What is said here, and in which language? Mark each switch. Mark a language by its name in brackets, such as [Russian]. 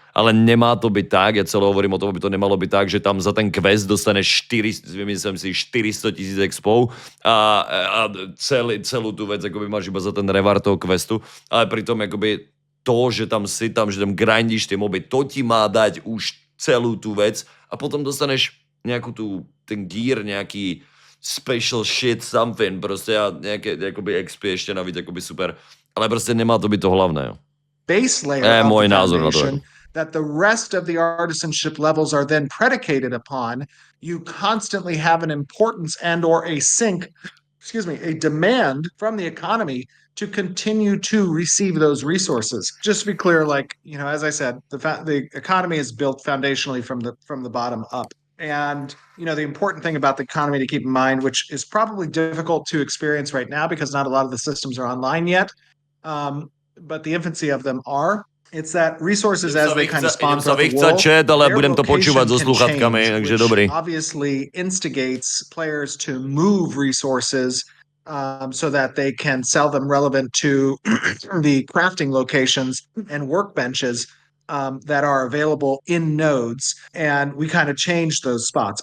[Slovak] Ale nemá to byť tak, ja celé hovorím o tom, aby to nemalo byť tak, že tam za ten quest dostaneš 400 000 expov a celú tú vec akoby máš iba za ten revar toho questu, ale pritom akoby to, že tam si tam, že tam grindíš tie moby, to ti má dať už celú tú vec a potom dostaneš nejakú ten gear, nejaký [English] special shit, something, [Slovak] proste a nejaké akoby XP ešte navíc akoby super, ale proste nemá to byť to hlavné. [English] Base layer of [Slovak] môj [English] the [Slovak] názor na to. [English] That the rest of the artisanship levels are then predicated upon, you constantly have an importance and or a demand from the economy to continue to receive those resources. Just to be clear, like, as I said, the economy is built foundationally from the bottom up. And, the important thing about the economy to keep in mind, which is probably difficult to experience right now because not a lot of the systems are online yet, but the infancy of them are, it's that resources as they kind of spawn throughout the world, [Slovak] ale budem to počúvať so sluchatkami, takže dobrý. [English] Obviously instigates players to move resources so that they can sell them relevant to the crafting locations and workbenches that are available in nodes, and we kind of changed those spots.